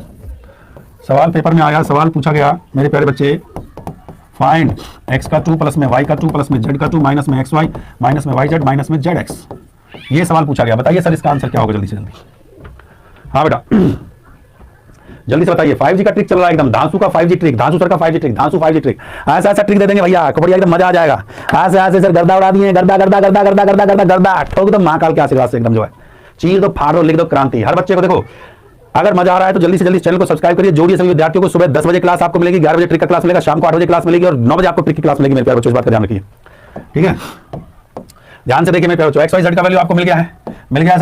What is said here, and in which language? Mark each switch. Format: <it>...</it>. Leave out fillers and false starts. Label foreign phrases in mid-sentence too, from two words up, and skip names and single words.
<hi>सवाल पेपर में आया, सवाल पूछा गया मेरे प्यारे बच्चे,</hi> <en>find x</en> <hi>का 2 प्लस में वाई का 2 प्लस में जेड का 2 माइनस में</hi> <en>x y minus</en> <hi>में</hi> <en>y z minus</en> <hi>में</hi> <en>z x.</en> <hi>ये सवाल पूछा गया, बताइए सर इसका आंसर क्या होगा, जल्दी से जल्दी। हाँ बेटा जल्दी से बताइए। 5G का ट्रिक चल रहा है एकदम, धांसू का 5G ट्रिक, धांसू सर का 5G ट्रिक, धांसू 5G ट्रिक। ऐसा ऐसा ट्रिक दे देंगे भैया, कबड्डी एकदम मजा आ जाएगा। ऐसे ऐसे सर गर्दा उड़ा दिए, गर्दा गर्दा गर्दा गर्दा गर्दा गर्दा गर्दा ठोक दो महाकाल के आशीर्वाद से एकदम जो है, चीर दो, फाड़ दो, लिख दो क्रांति। हर बच्चे को देखो, अगर मजा आ रहा है तो जल्दी से जल्दी चैनल को सब्सक्राइब करिए। जोड़िए सभी विद्यार्थियों को। सुबह 10 बजे क्लास आपको मिलेगी, 11 बजे ट्रिक का क्लास मिलेगा, शाम को 8 बजे क्लास मिलेगी और 9 बजे आपको ट्रिक की क्लास मिलेगी। मेरे प्यारे बच्चों इस बात का ध्यान रखिए, ठीक है। ध्यान से देखिए मेरे प्यारे बच्चों,</hi> <en>x y z</en> <hi>का वैल्यू आपको मिल गया है, मिल गया सर।</hi>